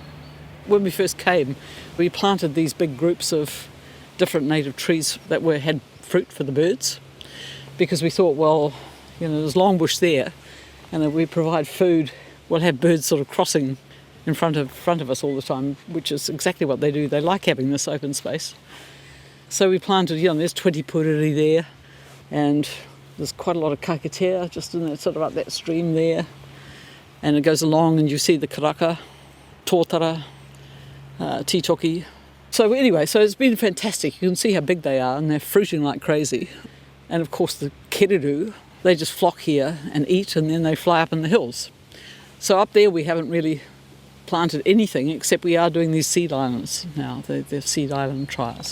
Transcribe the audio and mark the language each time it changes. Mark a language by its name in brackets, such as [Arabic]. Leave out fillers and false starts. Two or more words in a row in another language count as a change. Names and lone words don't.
[English] When we first came, we planted these big groups of different native trees that had fruit for the birds, because we thought, well, there's long bush there, and if we provide food, we'll have birds sort of crossing in front of us all the time, which is exactly what they do. They like having this open space. So we planted, there's 20 puriri there, and there's quite a lot of kakatea just in that, sort of up that stream there. And it goes along and you see the karaka, tōtara, titoki. So anyway, so it's been fantastic. You can see how big they are and they're fruiting like crazy. And of course the kereru, they just flock here and eat and then they fly up in the hills. So up there we haven't really planted anything except we are doing these seed islands now, the seed island trials.